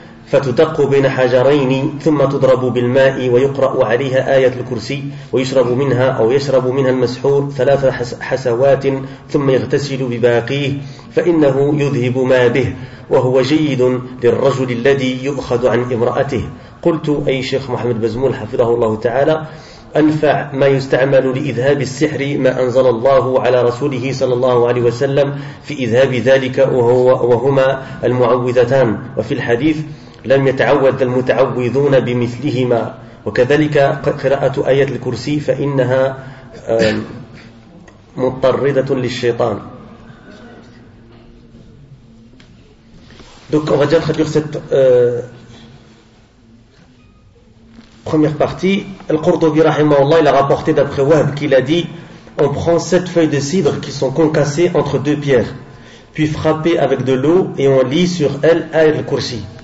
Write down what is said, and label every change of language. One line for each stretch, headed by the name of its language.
Arabic: فتدق بين حجرين ثم تضرب بالماء ويقرأ عليها آية الكرسي ويشرب منها أو يشرب منها المسحور ثلاث حسوات ثم يغتسل بباقيه فإنه يذهب ما به وهو جيد للرجل الذي يؤخذ عن امرأته. قلت أي شيخ محمد بزمول حفظه الله تعالى أنفع ما يستعمل لإذهاب السحر ما أنزل الله على رسوله صلى الله عليه وسلم في إذهاب ذلك وهما المعوذتان. وفي الحديث لم يتعوذ المتعوذون بمثلهما، وكذلك قراءة آية الكرسي فإنها مطردة للشيطان.
French: Donc on va déjà traduire cette première partie. Al-Qurtubi rahimahullah, il a rapporté d'après Wahb qu'il a dit, on prend sept feuilles de cidre qui sont concassées entre deux pierres, puis frappées avec de l'eau, et on lit sur elles Ayat al-Kursi.